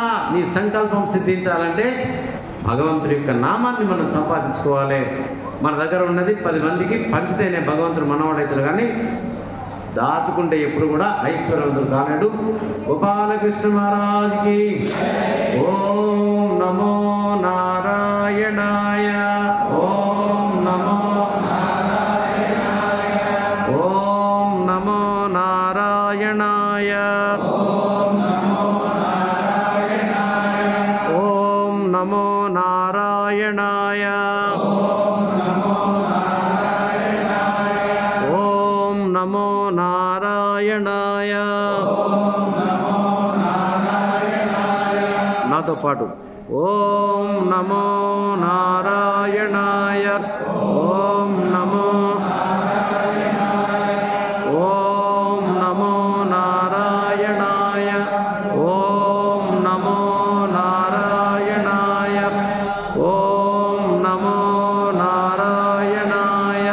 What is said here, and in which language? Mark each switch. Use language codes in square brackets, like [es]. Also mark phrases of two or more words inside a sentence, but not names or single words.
[te] నీ సంకల్పం సిద్ధించాలంటే భగవంతుడి యొక్క నామాన్ని మనం సంపాదించుకోవాలి. మన దగ్గర ఉన్నది 10 మందికి పంచితేనే భగవంతుడు మనవాడైతాడు. కానీ దాచుకుంటే ఎప్పుడు కూడా ఐశ్వర్యవంతుడు కాలేడు. గోపాలకృష్ణ మహారాజ్కి ఓం నమో నారాయణాయ. ఓం నమో నారాయణాయ. ఓం నమో నారాయణాయ. ఓం నమో నారాయణాయ. ఓం నమో నారాయణాయ. ఓం నమో నారాయణాయ. నాతో పాటు ఓం నమో నారాయణాయ. ఓం నమో ఓం నమో నారాయణాయ. ఓం నమో నారాయణాయ. ఓం నమో నారాయణాయ.